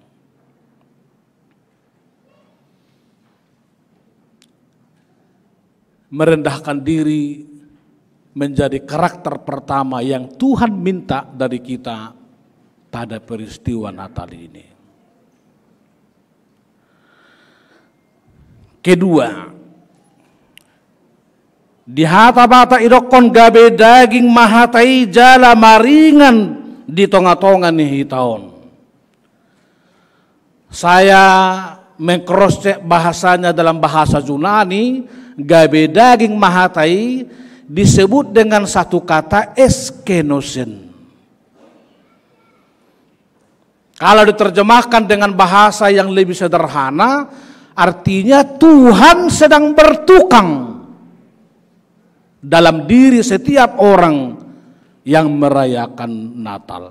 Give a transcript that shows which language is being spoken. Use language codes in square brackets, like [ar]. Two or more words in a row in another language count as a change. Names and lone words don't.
[id] Merendahkan diri menjadi karakter pertama yang Tuhan minta dari kita pada peristiwa Natal ini. Kedua, [bbc] di hata-bata idokon gabe daging mahatai jala maringan di tonga-tonga nih tahun. [id] Saya mengcross-check bahasanya dalam bahasa Yunani, [bbc] gabe daging mahatai [id] disebut dengan satu kata eskenosen. Kalau diterjemahkan dengan bahasa yang lebih sederhana, artinya Tuhan sedang bertukang dalam diri setiap orang yang merayakan Natal.